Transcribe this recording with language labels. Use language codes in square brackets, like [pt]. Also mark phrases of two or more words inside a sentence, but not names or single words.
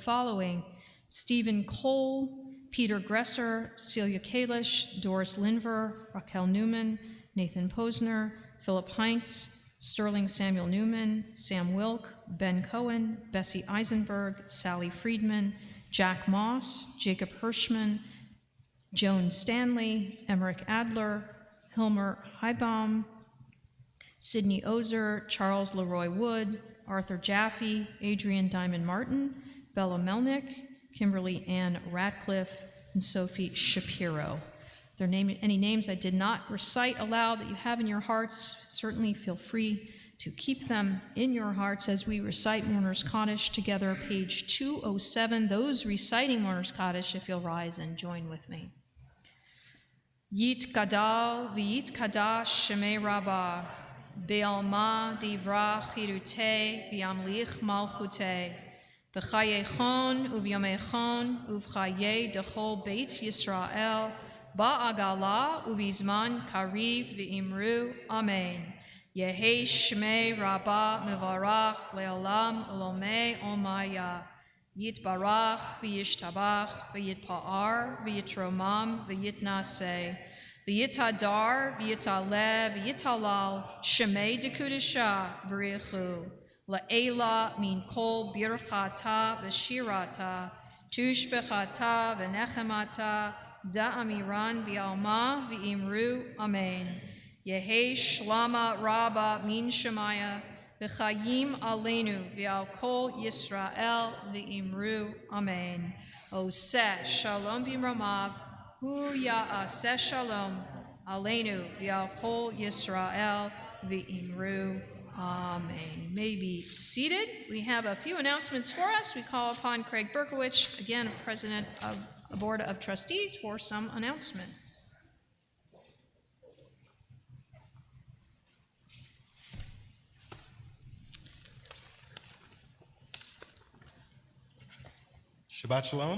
[en] following: Stephen Cole, Peter Gresser, Celia Kalish, Doris Linver, Raquel Newman, Nathan Posner, Philip Heinz, Sterling Samuel Newman, Sam Wilk, Ben Cohen, Bessie Eisenberg, Sally Friedman, Jack Moss, Jacob Hirschman, Joan Stanley, Emmerich Adler, Hilmer Heibaum, Sidney Ozer, Charles Leroy Wood, Arthur Jaffe, Adrian Diamond Martin, Bella Melnick, Kimberly Ann Ratcliffe, and Sophie Shapiro. If there are any names I did not recite aloud that you have in your hearts, certainly feel free to keep them in your hearts as we recite Mourner's Kaddish together, page 207. Those reciting Mourner's Kaddish, if you'll rise and join with me. [arc] יתגדל ויתקדש שמיה רבא בעלמא די ברא כרעותיה וימליך מלכותיה בחייכון וביומיכון ובחיי דכל בית ישראל, בעגלא ובזמן קריב ואמרו אמן. יהא שמיה רבא מברך לעלם ולעלמי עלמיא. יתברך וישתבח ויתפאר ויתרומם ויתנשא ויתהדר ויתעלה ויתהלל שמיה דקודשא בריך הוא לעלא מן כל ברכתא ושירתא תשבחתא ונחמתא דאמירן בעלמא ואמרו אמן. יהא שלמא רבא מן שמיא וחיים עלינו ועל כל ישראל ואמרו אמן. [he] עושה שלום במרומיו הוא יעשה שלום עלינו ועל כל ישראל ואמרו אמן. [en] May be seated. We have a few announcements for us. We call upon Craig Berkowitz, again, President of the Board of Trustees, for some announcements. [he] שבת שלום.